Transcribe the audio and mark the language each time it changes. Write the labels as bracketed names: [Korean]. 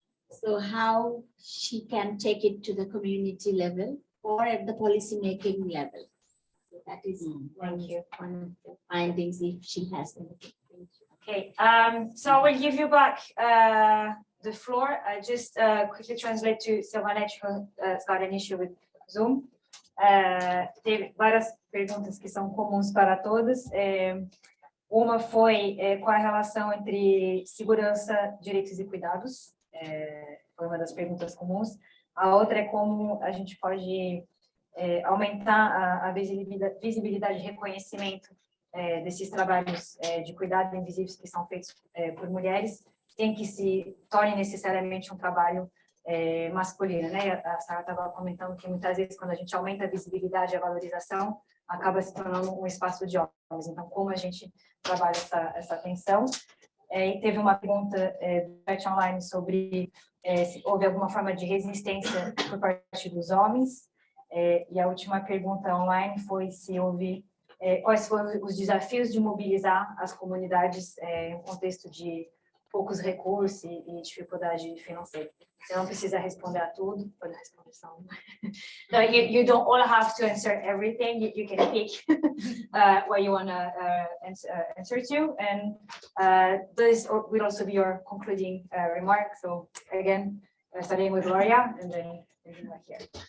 [English] So how she can take it to the community level or at the policy making level. So that is one of the findings, if she has anything. Okay, so I will give you back the floor. I just quickly translate to Silvanete, who has got an issue with Zoom. [Portuguese] Teve várias perguntas que são comuns para todos. Uma foi qual a relação entre segurança, direitos e cuidados. Foi uma das perguntas comuns. A outra é como a gente pode aumentar a visibilidade e reconhecimento desses trabalhos de cuidado invisíveis que são feitos por mulheres, sem que se torne necessariamente um trabalho masculina, né? A Sara estava comentando que muitas vezes quando a gente aumenta a visibilidade e a valorização, acaba se tornando um espaço de homens. Então, como a gente trabalha essa atenção? E teve uma pergunta do chat online sobre se houve alguma forma de resistência por parte dos homens. E a última pergunta online foi se houve quais foram os desafios de mobilizar as comunidades em um contexto de poucos recursos e dificuldade financeira. Você não precisa responder a tudo, pode responder só uma. [English] No, you don't all have to answer everything. You can pick what you want to answer to, and this will also be your concluding remark. So again, starting with Gloria, and then right here.